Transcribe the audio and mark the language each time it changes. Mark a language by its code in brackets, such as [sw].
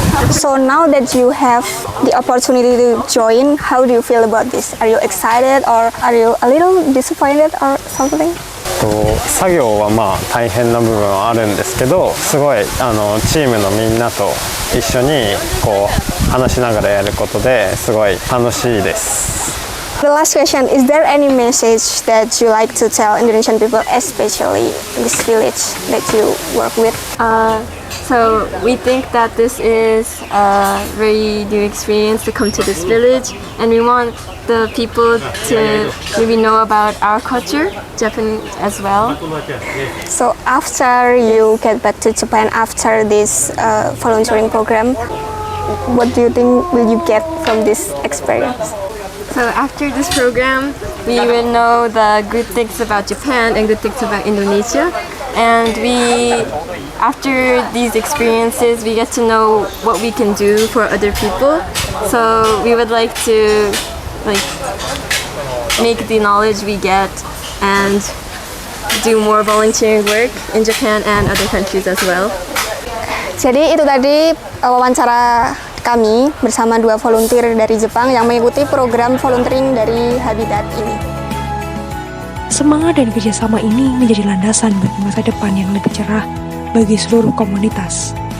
[en] So now that you have the opportunity to join, how do you feel about this? Are you excited or are you a little disappointed or something? [ja] 作業は大変な部分はあるんですけど、すごいチームのみんなと一緒に話しながらやることですごい楽しいです。 [en] The last question, is there any message that you like to tell Indonesian people, especially this village that you work with? So we think that this is a very new experience to come to this village, and we want the people to maybe know about our culture, Japan as well. So after you get back to Japan after this volunteering program, what do you think will you get from this experience? So after this program, we will know the good things about Japan and good things about Indonesia. And after these experiences, we get to know what we can do for other people. So we would like to make the knowledge we get and do more volunteering work in Japan and other countries as well. [id] Jadi itu tadi wawancara kami bersama 2 volunteer dari Jepang yang mengikuti program volunteering dari Habitat ini. Semangat dan kerjasama ini menjadi landasan bagi masa depan yang lebih cerah bagi seluruh komunitas.